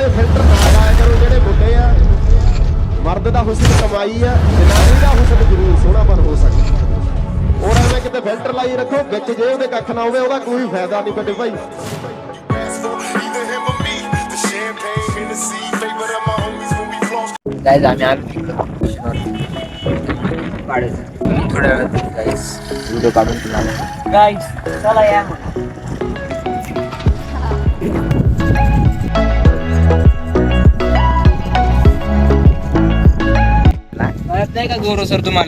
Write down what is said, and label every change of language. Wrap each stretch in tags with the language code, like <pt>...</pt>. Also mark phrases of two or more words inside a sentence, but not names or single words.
<pa>ਫਿਲਟਰ ਨਾ ਲਾਇਆ ਕਰੋ। ਜਿਹੜੇ ਮੁੰਡੇ ਆ, ਮਰਦ ਦਾ ਹੁਸਨ ਕਮਾਈ ਆ, ਜਨਾਨੀ ਦਾ ਹੁਸਨ ਜ਼ਰੂਰ ਸੋਹਣਾਪਨ ਹੋ ਸਕਦਾ। ਔਰ ਐਵੇਂ ਕਿਤੇ ਫਿਲਟਰ ਲਾਈ ਰੱਖੋ, ਵਿੱਚ ਜੇ ਉਹਦੇ ਕੱਖ ਨਾ ਹੋਵੇ ਉਹਦਾ ਕੋਈ ਫਾਇਦਾ ਨਹੀਂ ਵੱਡੇ ਭਾਈ।</pa> <mr>गाइस आम्ही आलो थोड्या वेळात गाइस व्हिडिओ काढून तुला गाइस चला या नाही का गौरव सर तुम्हाला</mr>